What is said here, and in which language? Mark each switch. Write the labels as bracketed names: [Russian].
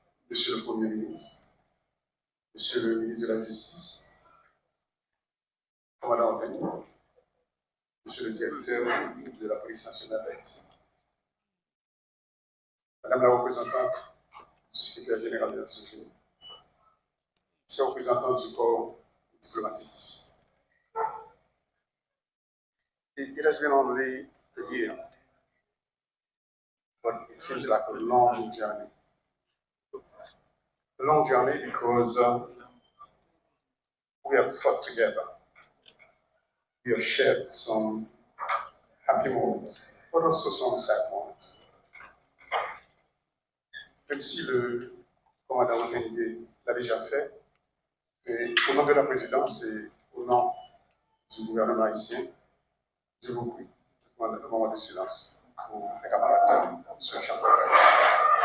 [French] Monsieur le Premier ministre, Monsieur le ministre de la Justice, commandant Antony, Monsieur le directeur de la police nationale d'Haïti, Madame la représentante du secrétaire général des Nations Unies, Monsieur le représentant du corps diplomatique ici. [English] It has been only a year, but it seems like a long journey. A long journey because we have fought together. We have shared some happy moments, but also some sad moments. [French] Même si le commandant Otengue l'a déjà fait, et au nom de la présidence et au nom du gouvernement haïtien, je vous prie de un moment de silence pour les camarades sur le champ de bataille.